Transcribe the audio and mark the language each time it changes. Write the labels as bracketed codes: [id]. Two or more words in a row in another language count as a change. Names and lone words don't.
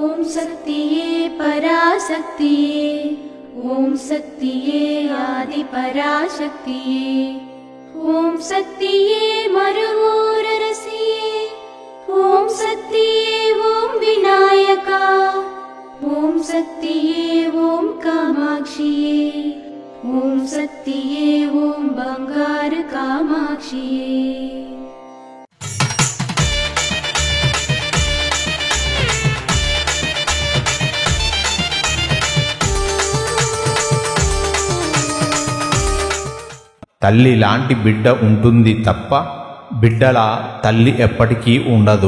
[ta] சக்தியே பராசக்தியே ஓம் சக்தியே ஆதி பராசக்தியே ஓம் சக்தியே மருவூரரசியே ஓம் சக்தியே ஓம் விநாயகா ஓம் சக்தியே ஓம் காமாட்சியே ஓம் சக்தியே ஓம் பங்காரு காமாட்சியே। [te] తల్లి లాంటి బిడ్డ ఉంటుంది తప్ప బిడ్డల తల్లి ఎప్పటికీ ఉండదు.